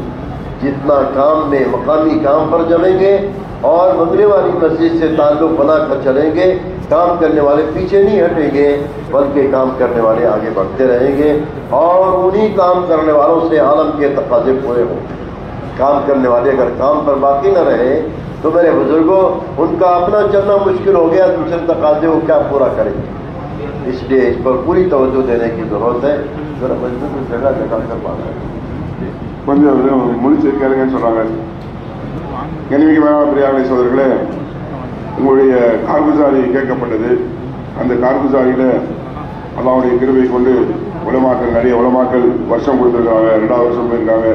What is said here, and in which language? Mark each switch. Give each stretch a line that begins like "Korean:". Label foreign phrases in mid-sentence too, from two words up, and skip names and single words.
Hindi: जितना काम में मकामी काम पर जमेंगे और बंगले वाली मस्जिद से ताल्लुक़ बनाकर चलेंगे, काम करने वाले पीछे नहीं हटेंगे बल्कि काम करने वाले आगे बढ़ते रहेंगे और उन्हीं काम करने वालों से आलम के तकाज़े पूरे होंगे। काम करने वाले अगर काम पर बाकी न रहे तो मेरे बुजुर्गों, उनका अपना चलना मुश्किल हो गया, दूसरे तकाज़े वो क्या पूरा करेंगे। इसलिए इस पर पूरी तवज्जो देने की ज़रूरत है। जरा मस्जिद जगह कर पाना है
Tamil: கொஞ்சம் முடிச்சு கேளுங்கன்னு சொல்றாங்க. கண்ணியமிக்க மேலான பெரியார்களே, சகோதரர்களே, உங்களுடைய கார்குசாரி கேட்கப்பட்டது. அந்த கார்குசாரியில அல்லாஹ்வுடைய கிருபை கொண்டு உலமாக்கள், நிறைய உலமாக்கள் வருஷம் கொடுத்துருக்காங்க, 2வது வருஷம் போயிருக்காங்க.